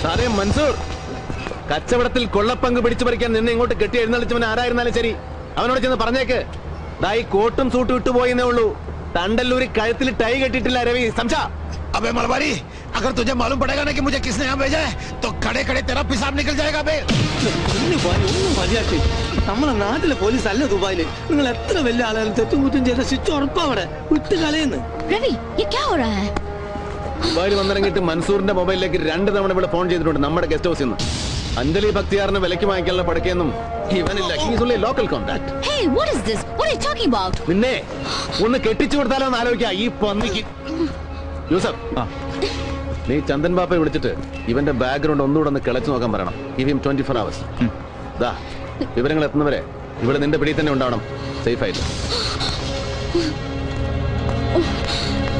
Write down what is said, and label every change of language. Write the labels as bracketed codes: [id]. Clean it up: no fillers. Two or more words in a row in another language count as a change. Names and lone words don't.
[ml] മൻസൂർ, കച്ചവടത്തിൽ കൊള്ളപ്പങ്ക് പിടിച്ചു പറിക്കാൻ നിന്നെ ഇങ്ങോട്ട് കെട്ടി എഴുന്നള്ളിച്ചവൻ ആരായിരുന്നാലും ശരി, അവനോട് ചെന്ന് പറഞ്ഞേക്ക്, ദാ ഈ കോട്ടും സൂട്ടും ഇട്ടുപോയെന്നേ ഉള്ളൂ, തണ്ടല്ലൂരി കഴുത്തിൽ ടൈ കെട്ടിയിട്ടില്ല രവി, സംസാ. [hi] अबे मलबारी, अगर तुझे मालूम पड़ेगा ना कि मुझे किसने यहाँ भेजा है, तो खड़े खड़े तेरा पिसाब निकल जाएगा बे। [ml] ഒന്നും മതിയാക്കി. നമ്മളെ നാട്ടിലെ പോലീസ് അല്ല ദുബായില്. നിങ്ങൾ എത്ര വലിയ ആളുകളും തെറ്റും കുറ്റും ചെയ്ത ശിക്ഷ ഉറപ്പാ അവിടെ വിട്ട് കളയുന്നു. [hi] രവി ये क्या हो रहा है? [ml] ദുബായിൽ വന്നിറങ്ങിയിട്ട് മൻസൂറിന്റെ മൊബൈലിലേക്ക് 2 തവണ ഇവിടെ ഫോൺ ചെയ്തിട്ടുണ്ട് നമ്മുടെ ഗസ്റ്റ് ഹൗസിൽ നിന്ന്. അഞ്ജലി ഭക്തിയാറിന് വിലക്ക് വാങ്ങിക്കാനുള്ള പടക്കെയൊന്നും ഇവനില്ല. [en] He's only local contact. Hey, what is this? What are you talking about? [ml] നിന്നെ ഒന്ന് കെട്ടിച്ചു കൊടുത്താലോ എന്ന് ആലോചിക്കാം ഈ പന്നിക്ക്. യൂസഫ്, നീ ചന്ദൻ ബാപ്പയെ വിളിച്ചിട്ട് ഇവന്റെ ബാക്ക്ഗ്രൗണ്ട് ഒന്നുകൂടെ ഒന്ന് കിളച്ചു നോക്കാൻ പറയണം. [en] Give him 24 hours. [ml] ദാ വിവരങ്ങൾ എത്തുന്നവരെ ഇവിടെ നിന്റെ പിടി തന്നെ ഉണ്ടാവണം, സേഫ് ആയിട്ട്.